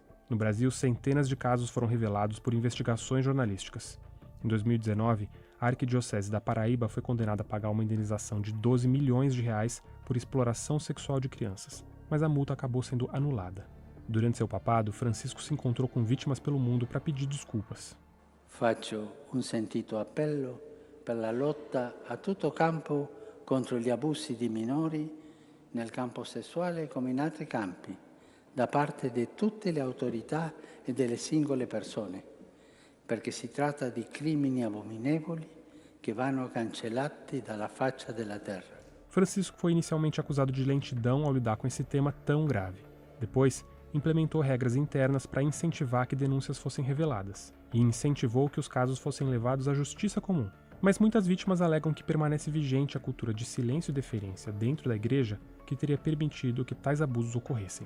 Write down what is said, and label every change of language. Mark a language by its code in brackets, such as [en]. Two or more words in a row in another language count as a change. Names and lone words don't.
[pt] No Brasil, centenas de casos foram revelados por investigações jornalísticas. Em 2019, a Arquidiocese da Paraíba foi condenada a pagar uma indenização de 12 milhões de reais por exploração sexual de crianças, mas a multa acabou sendo anulada. Durante seu papado, Francisco se encontrou com vítimas pelo mundo para pedir desculpas. [it] Faccio un sentito appello per la lotta a tutto campo contro gli abusi di minori nel campo sessuale come in altri campi, da parte di tutte le autorità e delle singole persone, perché si tratta di crimini abominevoli che vanno cancellati dalla faccia della terra. [pt] Francisco foi inicialmente acusado de lentidão ao lidar com esse tema tão grave. Depois, implementou regras internas para incentivar que denúncias fossem reveladas, e incentivou que os casos fossem levados à justiça comum. Mas muitas vítimas alegam que permanece vigente a cultura de silêncio e deferência dentro da igreja que teria permitido que tais abusos ocorressem.